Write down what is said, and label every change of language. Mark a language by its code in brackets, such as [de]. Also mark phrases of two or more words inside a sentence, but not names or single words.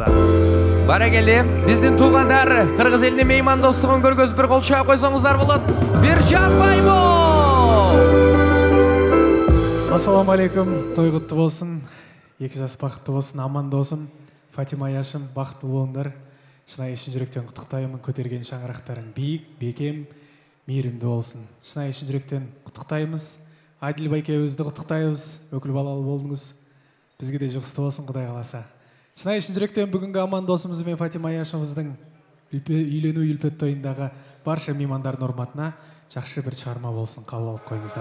[ky] Баракелде, биздин туугандар, кыргыз элине мейман достугун көргөзүп бир кол чаап койсоңуздар болот. Биржан Байбол! Ассаламу алейкум, той куттуу болсун. 2 жас бакыттуу болсун, аман болсун. Фатима Яшым, бактылуу болуңдар. [kk] Шынайы шын жүректен құттықтаймын, көтерген шаңырақтарың биік, бекем, мейірімді болсын. Шынайы шын жүректен құттықтаймыз. Адил байкебізді құттықтаймыз, өкіл балалы болдыңыз. Бізге де жұғысты болсын, Құдай қаласа. Шынайы шын жүректен бүгінгі аман досымыз бен Фатима Яшымыздың үйлену үлпет тойындағы барша меймандардың урматына жақсы бір шығарма болсын, қабыл алып қойыңыздар.